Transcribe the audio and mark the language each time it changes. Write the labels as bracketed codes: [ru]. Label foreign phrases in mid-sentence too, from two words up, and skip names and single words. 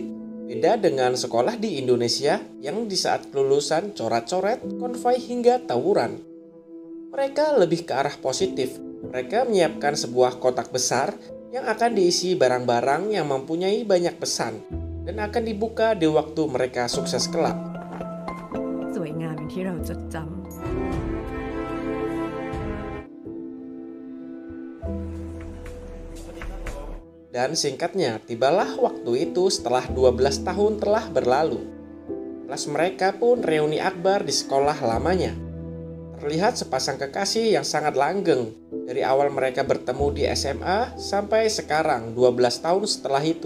[id] Beda dengan sekolah di Indonesia yang di saat kelulusan coret-coret, konvoi hingga tawuran. Mereka lebih ke arah positif. Mereka menyiapkan sebuah kotak besar yang akan diisi barang-barang yang mempunyai banyak pesan dan akan dibuka di waktu mereka sukses kelak. [th] สวยงามอย่างที่เราจดจำ [id] Dan singkatnya, tibalah waktu itu setelah 12 tahun telah berlalu. Kelas mereka pun reuni akbar di sekolah lamanya. Terlihat sepasang kekasih yang sangat langgeng dari awal mereka bertemu di SMA sampai sekarang 12 tahun setelah itu.